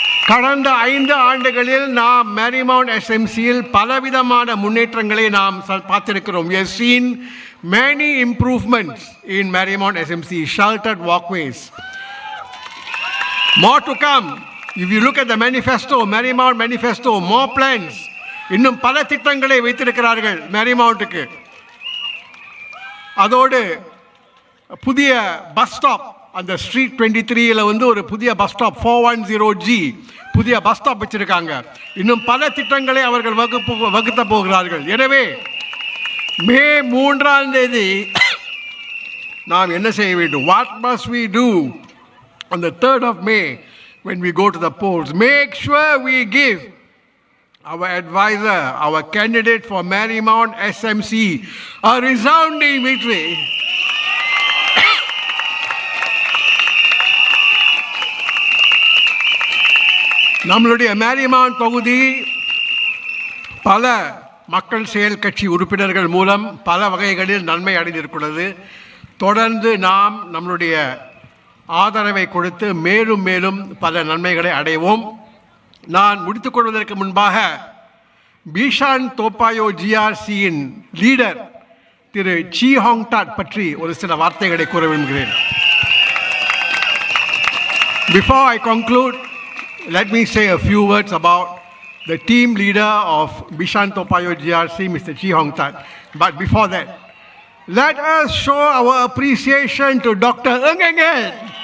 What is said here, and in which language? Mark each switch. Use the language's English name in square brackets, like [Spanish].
[Tamil] கடந்த 5 ஆண்டுகளில் நாம் மேரிமவுண்ட் SMCயில் பலவிதமான முன்னேற்றங்களை நாம் பார்த்திருக்கிறோம். [English] We have seen many improvements in Marymount SMC, sheltered walkways. More to come. If you look at the manifesto, Marymount manifesto, more plans. [Tamil] இன்னும் பல திட்டங்களை வைத்திருக்கிறார்கள் மேரிமவுண்ட்டுக்கு. அதோடு புதிய பஸ் ஸ்டாப், அந்த ஸ்ட்ரீட் 23ல ஒரு புதிய பஸ் ஸ்டாப் 410G புதிய பஸ் ஸ்டாப் வச்சிருக்காங்க. இன்னும் பல திட்டங்களை அவர்கள் வகுத்த போகிறார்கள். எனவே மே 3ஆம் தேதி நாம் என்ன செய்ய வேண்டும்? [English] What must we do on the 3rd of May when we go to the polls? Make sure we give our advisor, our candidate for Marymount SMC, a resounding victory. [Tamil] நம்மளுடைய மேரிமவுண்ட் தொகுதி பல மக்கள் செயல் கட்சி உறுப்பினர்கள் மூலம் பல வகைகளில் நன்மை அடைந்திருக்கிறது. தொடர்ந்து நாம் நம்மளுடைய ஆதரவை கொடுத்து மேலும் மேலும் பல நன்மைகளை அடைவோம். நான் முடித்துக்கொள்வதற்கு முன்பாக Bishan-Toa Payoh GRCயின் லீடர் திரு Chee பற்றி ஒரு சில வார்த்தைகளை கூற விரும்புகிறேன். [English] Before I conclude, let me say a few words about the team leader of Bishan-Toa Payoh GRC, Mr. Chee. But before that, let us show our appreciation to Dr. Ng.